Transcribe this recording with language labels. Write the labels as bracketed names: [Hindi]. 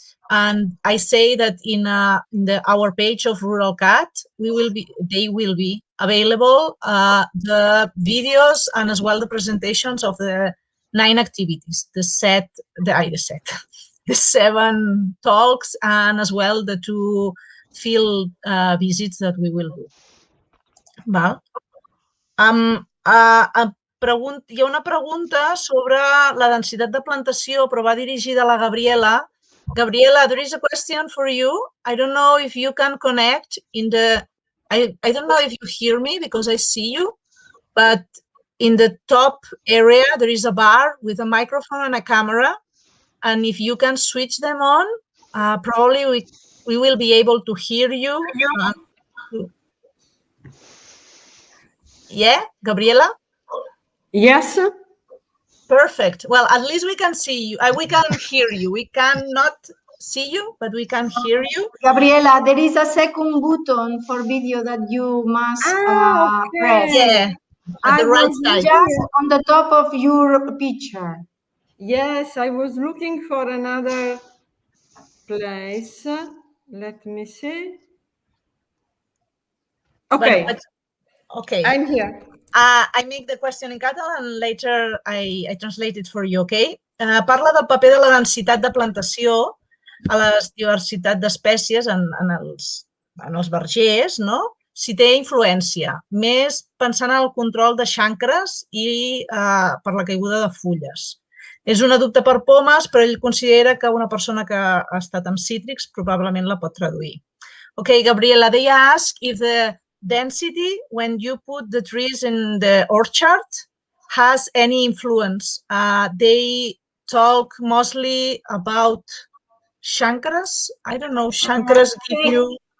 [English] And I say that in our page of Rural Cat, they will be available the videos and as well the presentations of the 9 activities, the 7 talks and as well the 2 field visits that we will do. [Catalan] Val? Hi ha una pregunta sobre la densitat de plantació, però va dirigida a la Gabriela. [English] Gabriela, there is a question for you. I don't know if you can connect in the... I don't know if you hear me because I see you, but in the top area, there is a bar with a microphone and a camera. And if you can switch them on, probably we will be able to hear you. Yeah, Gabriela? Yes. Perfect. Well, at least we can see you. We can hear you. We cannot see you, but we can hear you. Gabriela, there is a second button for video that you must press. Yeah, at the right side. Just on the top of your picture. Yes, I was looking for another place. Let me see. Okay. Okay. I'm here. I make the question in Catalan and later I translate it for you, okay? [Catalan] Parla del paper de la densitat de plantació a la diversitat d'espècies en els vergers, no? Si té influència, més pensant en el control de xancres i per la caiguda de fulles. És una dubte per pomes, però ell considera que una persona que ha estat amb cítrics probablement la pot traduir. [English] Okay, Gabriela, they ask if the density when you put the trees in the orchard has any influence. They talk mostly about chancres. I don't know, chancres give you...